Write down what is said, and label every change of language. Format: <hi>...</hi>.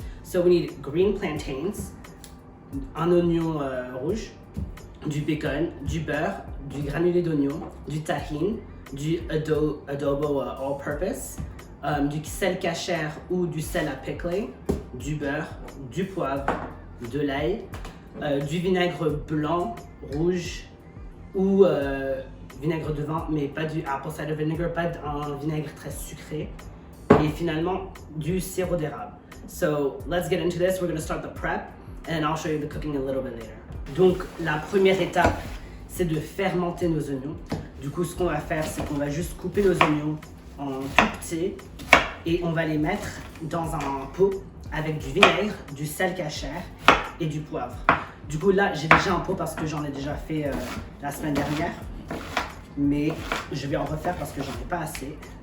<en>So we need green plantains,</en> <fr>un oignon rouge, du bacon, du beurre, du granulé d'oignon, du tahine, du adobo all-purpose, du sel cachère ou du sel à pickler, du beurre, du poivre, de l'ail, du vinaigre blanc, rouge ou vinaigre de vin, mais pas du</fr> <en>apple cider vinegar,</en> <fr>pas un vinaigre très sucré, et finalement du sirop d'érable.</fr> <en>So let's get into this. We're going to start the prep and I'll show you the cooking a little bit later.</en> <fr>Donc la première étape, c'est de fermenter nos oignons. Du coup, ce qu'on va faire, c'est qu'on va juste couper nos oignons en tout petits et on va les mettre dans un pot avec du vinaigre, du sel cachère et du poivre. Du coup, là, j'ai déjà un pot parce que j'en ai déjà fait la semaine dernière, mais je vais en refaire parce que j'en ai pas assez.</fr>